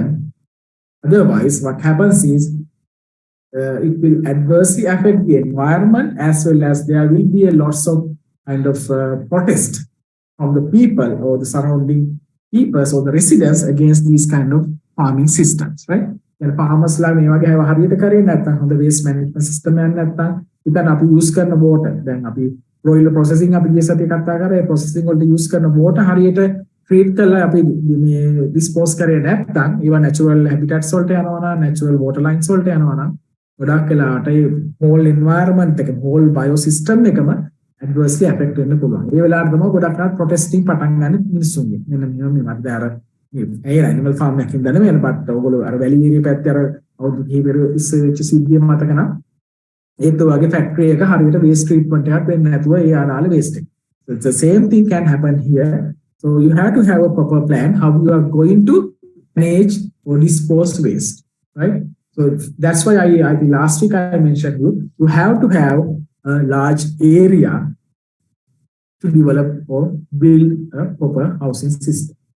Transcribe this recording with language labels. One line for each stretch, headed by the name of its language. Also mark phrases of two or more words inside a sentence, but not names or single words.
English: Otherwise, what happens is it will adversely affect the environment as well as there will be a lots of kind of protest from the people or the surrounding peoples or the residents against these kind of farming systems, right?
Sinhala: And farmers ලා මේ වගේ හරියට කරේ නැත්නම් හොඳ
English: waste management system
Sinhala: එකක් නැත්නම් ඉතින් අපි use කරන water දැන් අපි
English: broiler processing
Sinhala: අපි ගිය සතියේ කතා කරා processing වලට use කරන water හරියට treat කරලා අපි මේ dispose කරේ නැත්නම් ඒවා
English: natural habitats
Sinhala: වලට යනවා නම්
English: natural water lines
Sinhala: වලට යනවා නම් ගොඩක් වෙලාවට ඒ
English: whole environment
Sinhala: එක
English: whole biosystem
Sinhala: එකම
English: adversely affect
Sinhala: වෙන්න පුළුවන්. ඒ වෙලාවට තමයි ගොඩක් අය protesting පටන් ගන්න මිනිස්සුන්ගේ. මෙන්න මේ වගේ අර ඒ
English: animal farm
Sinhala: එකකින් දැන වෙන but ඔයගොල්ලෝ අර වැලි ඒරියා පැත්තේ අර අවුරුදු කිහිපෙක ඉස්සෙල් වෙච්ච සිද්ධිය මතක නම් ඒත් වගේ factory එක හරියට
English: waste treatment
Sinhala: එකක් වෙන්නේ නැතුව ඒ ආලාලේ waste එක.
English: So it's the same thing can happen here. So you have to have a proper plan how you are going to manage or dispose waste, right? So that's why I think last week I mentioned you have to have a large area to develop or build a proper housing system.